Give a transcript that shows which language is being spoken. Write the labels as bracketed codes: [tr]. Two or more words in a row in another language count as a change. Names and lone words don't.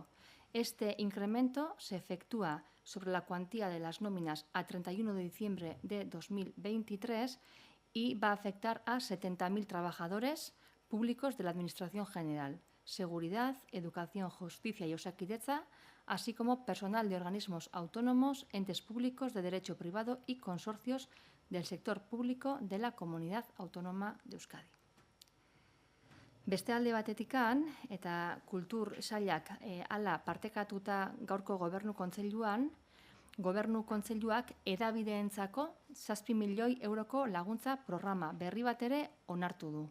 [es] Este incremento se efectúa sobre la cuantía de las nóminas a 31 de diciembre de 2023 y va a afectar a 70.000 trabajadores públicos de la Administración General, Seguridad, Educación, Justicia y Osakidetza, así como personal de organismos autónomos, entes públicos de derecho privado y consorcios del sector público de la Comunidad Autónoma de Euskadi. [eu] Beste alde batetikan, eta kultur sailak hala partekatuta gaurko gobernu kontseiluan, gobernu kontseiluak hedabideentzako 7 milioi euroko laguntza programa berri bat ere onartu du.